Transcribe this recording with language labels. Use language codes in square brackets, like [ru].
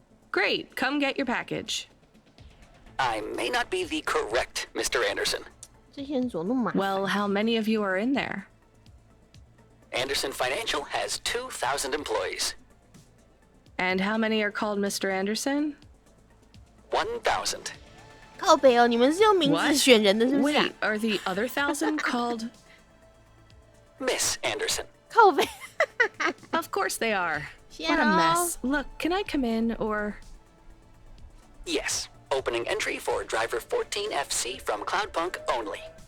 [en] Great, come get your package. I may not be the correct Mr. Anderson. Well, how many of you are in there? Anderson Financial has 2,000 employees. And how many are called Mr. Anderson? 1,000. [zh] 靠北哦，你们是用名字选人的，是不是？ [en] Wait, are the other 1,000 called Miss Anderson? [zh] 靠北。 [en] Of course they are. What a mess. Look, can I come in or? Yes. Opening entry for driver 14FC from Cloudpunk only.